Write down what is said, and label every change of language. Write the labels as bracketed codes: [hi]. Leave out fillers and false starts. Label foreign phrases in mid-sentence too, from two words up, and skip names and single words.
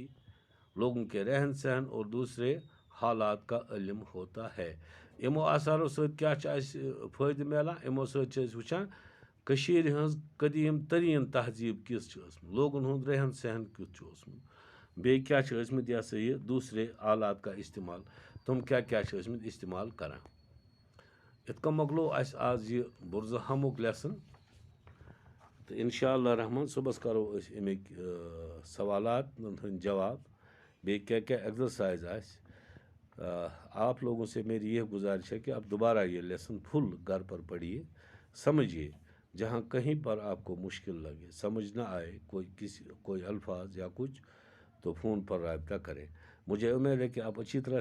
[ur] لوگوں کے رہن سہن اور دوسرے حالات کا علم ہوتا ہے [ks] یمو آثارو سۭتۍ کیٛاہ چھُ اَسہِ فٲیدٕ میلان یمو سۭتۍ چھِ أسۍ وٕچھان کٔشیٖرِ ہٕنٛز قدیٖم تریٖن تہذیٖب کِژھ چھِ ٲسمٕژ لوگن ہُنٛد رہن سہن کیُتھ چھُ اوسمُت بیٚیہِ کیٛاہ چھِ ٲسمٕتۍ یہِ ہسا یہِ [ur] دوٗسرے آلات کا استعمال [ks] تِم کیٛاہ کیٛاہ چھِ ٲسمٕتۍ استعمال کران یِتھ کٔنۍ مۄکلو اَسہِ آز یہِ بُرزٕہامُک لیسن تہٕ اِنشاء اللہ رحمان صُبحس کرو أسۍ اَمِکۍ سوالات ہٕنٛدۍ جواب بیٚیہِ کیٛاہ کیٛاہ ایگزرسائز آسہِ [ur] آپ لوگوں سے میری یہ گزارش ہے کہ آپ دوبارہ یہ لیسن فل گھر پر پڑھیے سمجھیے جہاں کہیں پر آپ کو مشکل لگے سمجھ نہ آئے کوئی الفاظ یا کچھ تو فون پر رابطہ کریں مجھے امید ہے کہ آپ اچھی طرح